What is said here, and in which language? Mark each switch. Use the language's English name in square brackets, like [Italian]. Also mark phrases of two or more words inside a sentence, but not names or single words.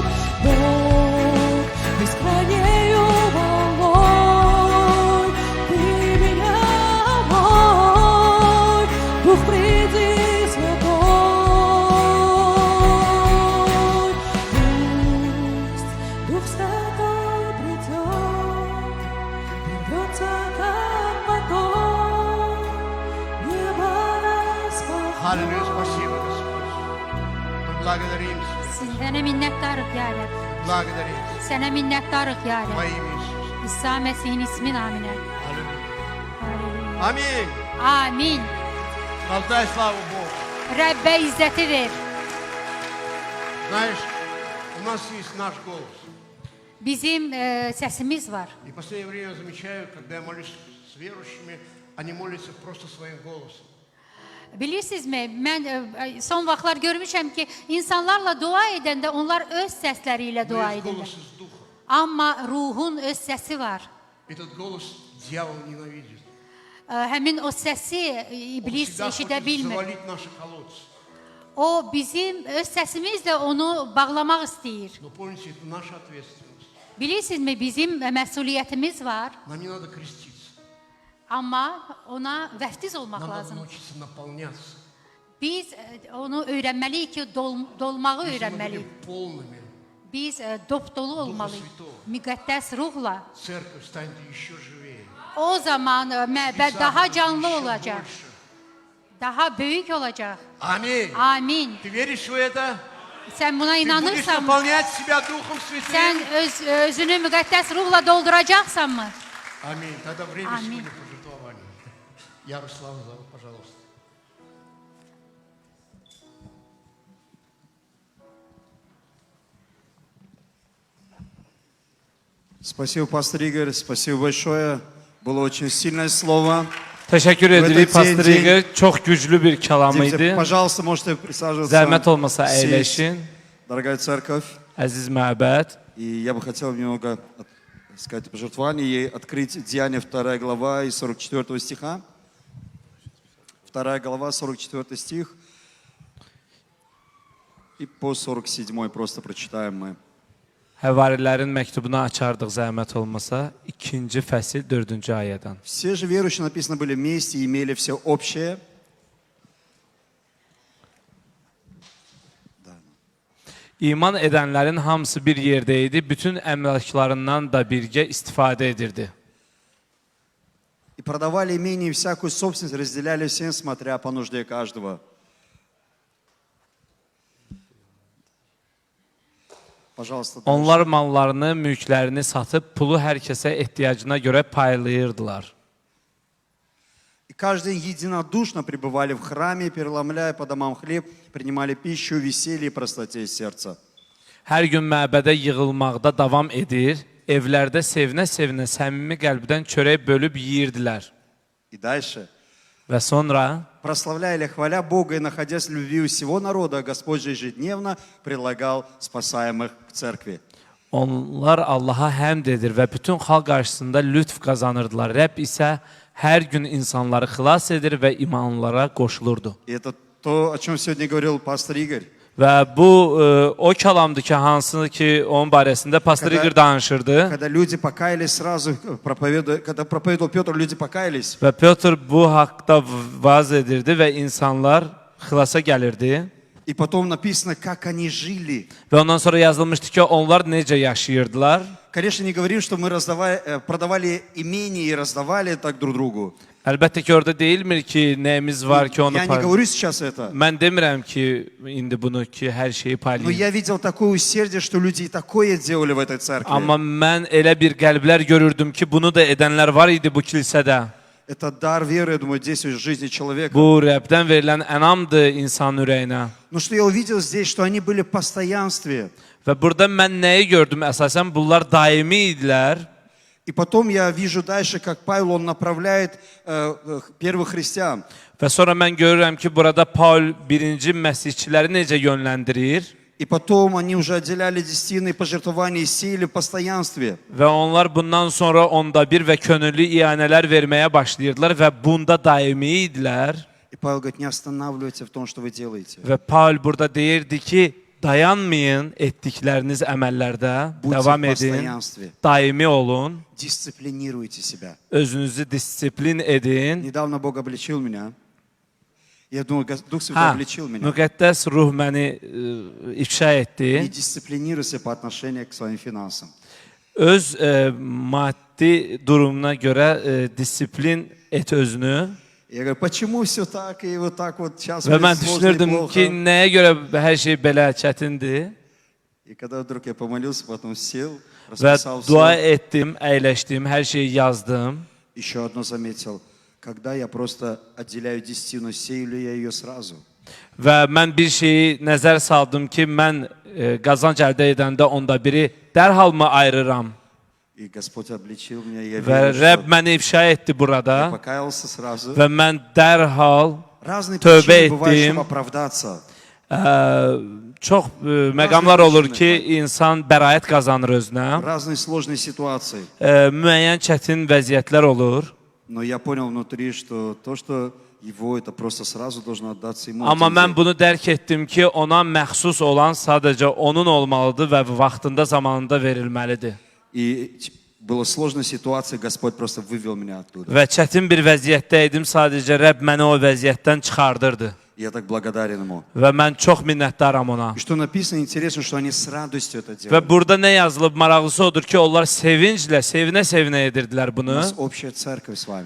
[Russian] Бог бескрайнею волной, ты меня мой, Дух приди святой. Пусть Дух Святой придет, ворвется как поток, небо распахнет. Аллилуйя, спасибо, Господь. Мы благодарим Тебя. [Azerbaijani] Sənə minnətdarıq ya Rəbb. [Russian] Благодарим Тебя. [Azerbaijani] Sənə minnətdarıq ya [Russian] Во [Azerbaijani] Rəbb. [Russian] имя Иисуса. [Azerbaijani] İsa Məsihin ismi naminə. [Russian] Аллилуйя. [Azerbaijani] Halleluya. [Russian] Аминь. [Azerbaijani] Amin. [Russian] Воздай славу Богу. [Azerbaijani] Rəbbə izzəti ver. [Russian] Знаешь, у нас есть наш голос. [Azerbaijani] Bizim səsimiz var. [Russian] И в последнее время я замечаю, когда я молюсь с верующими, они молятся просто своим голосом. [Azerbaijani] Bilirsinizmi, mən son vaxtlar görmüşəm ki, insanlarla dua edəndə onlar öz səsləri ilə [Russian] Но [Azerbaijani] dua [Russian] есть голос [Azerbaijani] edirlər. [Russian] из Духа. [Azerbaijani] Amma ruhun öz səsi var. [Russian] Этот голос дьявол ненавидит. [Azerbaijani] Həmin o səsi [Russian] Он [Azerbaijani] iblis [Russian] всегда [Azerbaijani] eşidə [Russian] хочет [Azerbaijani] bilmir. [Russian] завалить наши колодцы. [Azerbaijani] O bizim öz səsimizlə onu bağlamaq istəyir. [Russian] Но помните, это наша ответственность. [Azerbaijani] Bilirsinizmi, bizim məsuliyyətimiz var, [Russian] Нам не надо креститься. [Azerbaijani] amma ona vəftiz olmaq [Russian] Нам надо [Azerbaijani] lazım. [Russian] научиться наполняться. [Azerbaijani] Biz onu öyrənməliyik ki, dolmağı [Russian] Если мы [Azerbaijani] öyrənməliyik. [Russian] будем полными, [Azerbaijani] Biz dop dolu olmalıyıq. Müqəddəs ruhla. [Russian] церковь станет еще живее. [Azerbaijani] O zaman məbəd İsa daha [Russian] будет [Azerbaijani] canlı [Russian] еще [Azerbaijani] olacaq. [Russian] больше. [Azerbaijani] Daha böyük olacaq. [Russian] Аминь. [Azerbaijani] Amin. [Russian] Ты веришь в это? [Azerbaijani] Sən buna [Russian] Ты будешь [Azerbaijani] inanırsan, [Russian] наполнять себя Духом [Azerbaijani] sən [Russian] Святым? [Azerbaijani] özünü müqəddəs ruhla dolduracaqsanmı? [Russian] Аминь. Тогда время Аминь. сегодня пожертвования. Ярослав, пожалуйста. Спасибо, пастор Игорь, спасибо большое. Было очень sильное слово. [Azerbaijani] Təşəkkür edirik Vətən Pastor Ceyn- Igor. Çox güclü bir kəlam [Russian] Дети, [Azerbaijani] idi. [Russian] пожалуйста, можете присаживаться. [Azerbaijani] Zəhmət olmasa [Russian] Сесть. [Azerbaijani] əyləşin. [Russian] Дорогая церковь, [Azerbaijani] Əziz məbəd. [Russian] и я бы хотел немного сказать пожертвование и открыть Деяния 2 глава и 44 стиха. 2 глава, 44 стих. И по 47 просто прочитаем мы. [Azerbaijani] Həvarilərin məktubunu açardıq zəhmət olmasa. 2-ci fəsil 4-cü ayədən. [Russian] Все же верующие, написано, были вместе и имели все общее. [Azerbaijani] İman edənlərin hamısı bir yerdə idi. Bütün əmlaklarından da birgə istifadə edirdi. [Russian] И продавали имение и всякую собственность, разделяли всем, смотря по нужде каждого. Пожалуйста, дальше. [Azerbaijani] Onlar mallarını, mülklərini satıb pulu hər kəsə ehtiyacına görə paylayırdılar. [Russian] И каждый день единодушно пребывали в храме, переломляя по домам хлеб, принимали пищу, веселье и простоте сердца. [Azerbaijani] Hər gün məbədə yığılmaqda davam edir, evlərdə sevinə-sevinə səmimi qəlbdən çörək bölüb yeyirdilər. [Russian] И дальше. [Azerbaijani] Və sonra [Russian] Прославляя или хваля Бога и находясь в любви у всего народа, Господь же ежедневно предлагал спасаемых к церкви. [Azerbaijani] onlar Allaha həmd edir və bütün xalq qarşısında lütf qazanırdılar. Rəbb isə hər gün insanları xilas edir və imanlara qoşulurdu. [Russian] И это то, о чем сегодня говорил пастор Игорь. [Azerbaijani] Və bu o kəlamdır ki, hansı ki onun barəsində Pastor Igor danışırdı. [Russian] Когда люди покаялись сразу, когда проповедовал Петр, люди покаялись. [Azerbaijani] Və Petr bu haqda vaz edirdi və insanlar xilasa gəlirdi. [Russian] И потом написано, как они жили. [Azerbaijani] Və ondan sonra yazılmışdı ki, onlar necə yaşayırdılar. [Russian] Конечно, не говорим, что мы продавали имение и раздавали так друг другу. [Azerbaijani] Əlbəttə ki, orada deyilmir ki, nəyimiz var ki, onu [Russian] Я не говорю сейчас это. [Azerbaijani] Mən demirəm ki, indi bunu ki, hər şeyi [Russian] Но [Azerbaijani] paylayın. [Russian] я видел такое усердие, что люди и такое делали в этой церкви. [Azerbaijani] Amma mən elə bir qəlblər görürdüm ki, bunu da edənlər var idi bu kilsədə. [Russian] Это дар веры, я думаю, действует в жизни человека. [Azerbaijani] Bu Rəbdən verilən ənamdır insan ürəyinə. [Russian] Но что я увидел здесь, что они были в постоянстве. [Azerbaijani] Və burada mən nəyi gördüm? Əsasən bunlar daimi idilər. [Russian] И потом я вижу дальше, как Павел, он направляет первых христиан. [Azerbaijani] Və sonra mən görürəm ki, burada Paul birinci məsihçiləri necə yönləndirir. [Russian] И потом они уже отделяли десятины пожертвования и сеяли в постоянстве. [Azerbaijani] Və onlar bundan sonra onda bir və könüllü iyanələr verməyə başlayırdılar və bunda daimi idilər. [Russian] И Павел говорит, не останавливайтесь в том, что вы делаете. [Azerbaijani] Və Paul burada deyirdi ki, dayanmayın etdikləriniz əməllərdə, [Russian] Будьте [Azerbaijani] davam [Russian] в [Azerbaijani] edin, [Russian] постоянстве. [Azerbaijani] daimi olun, [Russian] Дисциплинируйте себя. [Azerbaijani] özünüzü disiplin edin. [Russian] Недавно Бог обличил меня. Я думаю, Дух Святой обличил меня. [Azerbaijani] Müqəddəs ruh məni ifşa [Russian] Не [Azerbaijani] etdi. [Russian] дисциплинируйся по отношению к своим финансам. [Azerbaijani] Öz maddi durumuna görə disiplin et özünü. [Russian] Я говорю, почему все так и вот так вот сейчас [Azerbaijani] Və [Russian] будет [Azerbaijani] mən [Russian] сложно и [Azerbaijani] düşünürdüm [Russian] плохо. [Azerbaijani] ki, nəyə görə hər şey belə çətindir? [Russian] И когда вдруг я помолился, потом сел, [Azerbaijani] Və [Russian] расписал [Azerbaijani] dua [Russian] все, [Azerbaijani] etdim, əyləşdim, hər şeyi yazdım. [Russian] еще одно заметил. Когда я просто отделяю десятину, сею ли я ее сразу? [Azerbaijani] Və mən bir şeyi nəzər saldım ki, mən qazanc əldə edəndə onda biri dərhalmı ayırıram? [Russian] И Господь обличил меня, и я [Azerbaijani] Və [Russian] верю, [Azerbaijani] Rəbb [Russian] что [Azerbaijani] məni ifşa etdi [Russian] я [Azerbaijani] burada [Russian] покаялся сразу. [Azerbaijani] və mən dərhal [Russian] Разные [Azerbaijani] tövbə [Russian] причины бывают, [Azerbaijani] etdim. [Russian] чтобы оправдаться. [Azerbaijani] Çox məqamlar olur ki, insan bəraət qazanır özünə. [Russian] Разные сложные ситуации. [Azerbaijani] Müəyyən çətin vəziyyətlər olur. [Russian] Но я понял внутри, что то, что его, это просто сразу должно отдаться ему. [Azerbaijani] Amma [Russian] один [Azerbaijani] mən [Russian] день. [Azerbaijani] bunu dərk etdim ki, ona məxsus olan sadəcə onun olmalıdır və vaxtında, zamanında verilməlidir. [Russian] И была сложная ситуация, Господь просто вывел меня оттуда. [Azerbaijani] Və çətin bir vəziyyətdə idim, sadəcə Rəbb məni o vəziyyətdən çıxardırdı. [Russian] Я так благодарен ему. [Azerbaijani] Və mən çox minnətdaram ona. [Russian] И что написано, интересно, что они с radостью это [Azerbaijani] Və [Russian] делали. [Azerbaijani] burada nə yazılıb maraqlısı odur ki, onlar sevinclə, sevinə-sevinə edirdilər [Russian] У [Azerbaijani] bunu. [Russian] нас общая церковь с вами.